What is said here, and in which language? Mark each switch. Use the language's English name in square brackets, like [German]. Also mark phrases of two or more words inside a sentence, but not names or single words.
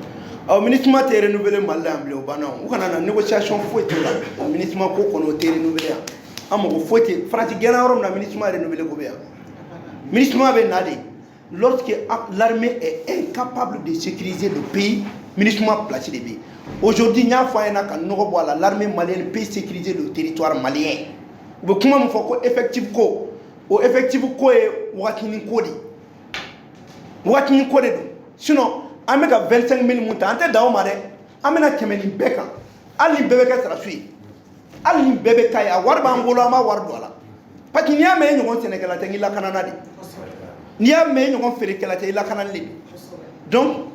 [Bambara] o MINUSMA tɛ renouveler Mali la yan bilen o banna u kana na négociation foyi t'o la o MINUSMA ko kɔni o tɛ renouveler yan an mago foyi tɛ Faransi gɛnna yɔrɔ min na MINUSMA renouveler ko bɛ yan MINUSMA bɛ na de [French] lorsque l'armée est incapable de sécuriser le pays [Bambara] MINUSMA place de bɛ yen aujourd'hui n y'a fɔ a ɲɛna ka nɔgɔ bɔ a la [French] l'armée malienne peut sécuriser le territoire malien [Bambara] u bɛ kuma min fɔ ko effectif ko o effectif ko ye wagatinin ko de wagatinin ko de don sinon an bɛ ka 25 000 mun ta an tɛ dan o ma dɛ an bɛna tɛmɛ nin bɛɛ kan hali nin bɛɛ bɛ kɛ sarasu ye hali nin bɛɛ bɛ k'a ye a wari b'an bolo an b'a wari don a la [French] parce que [Bambara] n'i y'a mɛn e ɲɔgɔn sɛnɛkɛla tɛ n k'i lakanana de n'i y'a mɛn e ɲɔgɔn feerekɛla tɛ i lakanali de donc